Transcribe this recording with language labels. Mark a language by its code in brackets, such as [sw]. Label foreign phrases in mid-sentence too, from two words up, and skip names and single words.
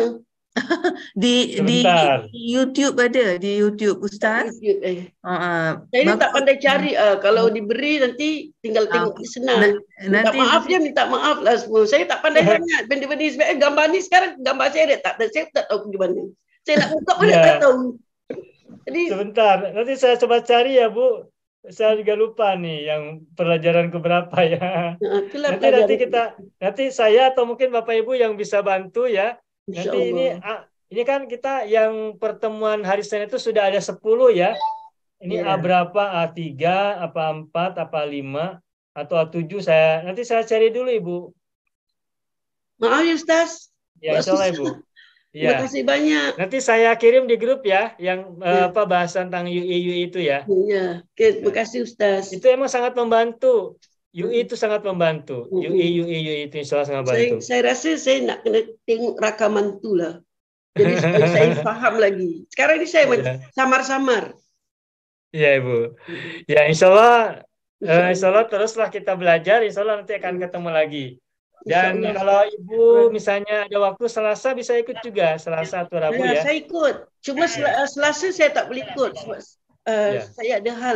[ms] Di YouTube ada, di YouTube Ustaz. Saya ni tak pandai cari. Kalau diberi nanti tinggal tengok senang. Minta maaf lah semua. Saya tak pandai sangat benda-benda ni. Sebab gambar ni sekarang gambar saya tak tahu pergi mana. Saya nak buka pun tak tahu. Jadi [id] sebentar, nanti saya coba cari ya Bu. Saya juga lupa nih yang pelajaran keberapa ya. Nanti saya atau mungkin Bapak Ibu yang bisa bantu ya. Nanti ini kan kita yang pertemuan hari Senin itu sudah ada 10 ya. Ini A berapa? A3, apa 4, apa 5, atau A7 nanti saya cari dulu Ibu. Maaf ya Ustaz. Ya insyaallah Ibu. Ya. Terima kasih banyak. Nanti saya kirim di grup ya yang bahasan tentang UI itu ya. Iya. Oke, terima kasih Ustaz. Itu emang sangat membantu. UI itu sangat membantu. UI itu insyaallah sangat membantu. [ms] Saya rasa saya nak kena tengok rakaman tu lah. Jadi supaya saya faham lagi. Sekarang ini saya samar-samar. [id] Iya Ibu. Ya insyaallah teruslah kita belajar. Insyaallah nanti akan ketemu lagi. Dan kalau Ibu misalnya ada waktu Selasa bisa ikut juga, Selasa atau Rabu ya. [ms] Saya ikut. Cuma Selasa saya tak boleh ikut sebab saya ada hal.